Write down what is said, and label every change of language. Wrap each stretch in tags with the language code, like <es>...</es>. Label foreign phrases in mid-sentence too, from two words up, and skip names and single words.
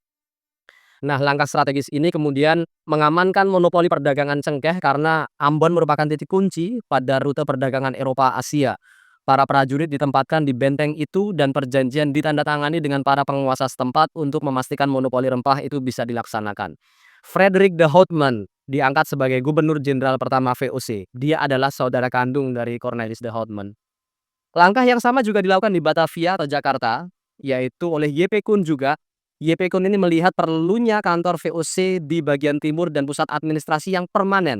<id>Nah, langkah strategis ini kemudian mengamankan monopoli perdagangan cengkeh karena Ambon merupakan titik kunci pada rute perdagangan Eropa-Asia. Para prajurit ditempatkan di benteng itu dan perjanjian ditandatangani dengan para penguasa setempat untuk memastikan monopoli rempah itu bisa dilaksanakan. Frederik de Houtman diangkat sebagai gubernur jenderal pertama VOC. Dia adalah saudara kandung dari Cornelis de Houtman. Langkah yang sama juga dilakukan di Batavia atau Jakarta, yaitu oleh YP Kun juga. YP Kun ini melihat perlunya kantor VOC di bagian timur dan pusat administrasi yang permanen.</id>